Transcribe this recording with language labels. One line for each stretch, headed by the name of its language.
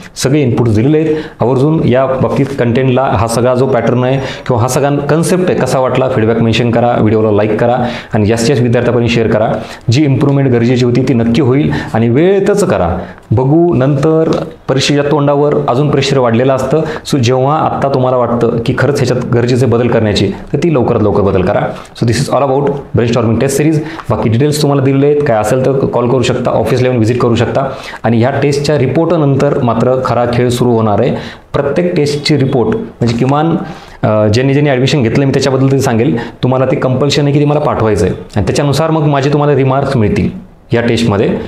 Marathi: सगळे इनपुट्स दिलेले आहेत. आवर्जून या बाबतीत कंटेंटला हा सगळा जो पॅटर्न आहे किंवा हा सगळा कन्सेप्ट आहे कसा वाटला फीडबॅक मेन्शन करा, व्हिडिओला लाईक करा आणि जास्तीत जास्त विद्यार्थ्यांपर्यंत शेअर करा. जी इम्प्रूव्हमेंट गरजेची होती ती नक्की होईल आणि वेळेतच करा. बघू नंतर परीक्षेच्या तोंडावर अजून प्रेशर वाढलेलं असतं. सो जेव्हा आत्ता तुम्हाला वाटतं की खरंच ह्याच्यात गरजेचे बदल करण्याची, तर ती लवकरात लवकर बदल करा.
English: So this is all about brainstorming test series.
Marathi: बाकी डिटेल्स तुम्हाला दिलेले आहेत, काय असेल तर कॉल करू शकता, ऑफिसला येऊन व्हिजिट करू शकता. आणि ह्या टेस्टच्या रिपोर्टनंतर मात्र खरा खेळ सुरू होणार आहे. प्रत्येक टेस्टची रिपोर्ट म्हणजे किमान ज्यांनी ॲडमिशन घेतलं मी त्याच्याबद्दल ते सांगेल. तुम्हाला ते कंपल्शन आहे की ती मला पाठवायचं आहे आणि त्याच्यानुसार मग माझे तुम्हाला रिमार्क्स मिळतील या टेस्टमध्ये.